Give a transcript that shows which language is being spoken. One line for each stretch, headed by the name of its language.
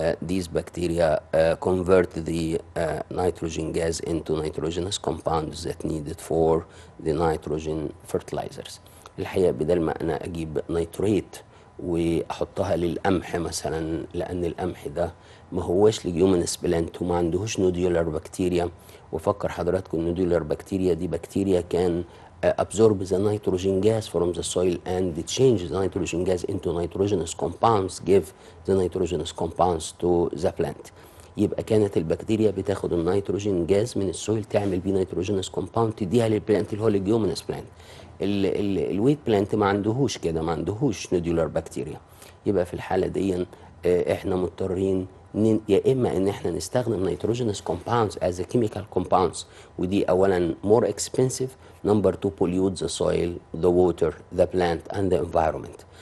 English: These bacteria convert the nitrogen gas into nitrogenous compounds that needed for the nitrogen fertilizers.
Arabic: الحقيقة بدل ما أنا أجيب نيتريت وأحطها للقمح مثلا، لأن القمح ده ما هوش ليجيومينس بلانت وما عندهوش نوديولار بكتيريا. وفكر حضراتكم النوديولار بكتيريا دي بكتيريا كان
English: absorb the nitrogen gas from the soil and change the nitrogen gas into nitrogenous compounds, give the nitrogenous compounds to the plant.
Arabic: يبقى كانت البكتيريا بتاخد النيتروجين جاز من السويل تعمل بيه نيتروجينوس كومباوند تديها للبلانت اللي هو الجيومينس بلانت. الويت بلانت ما عندهوش كده، ما عندهوش نوديولار بكتيريا. يبقى في الحاله دي احنا مضطرين يا اما ان احنا نستخدم نيتروجينوس كومباوندز از كيميكال كومباوندز، ودي اولا more expensive.
English: number 2 pollute the soil, the water, the plant and the environment.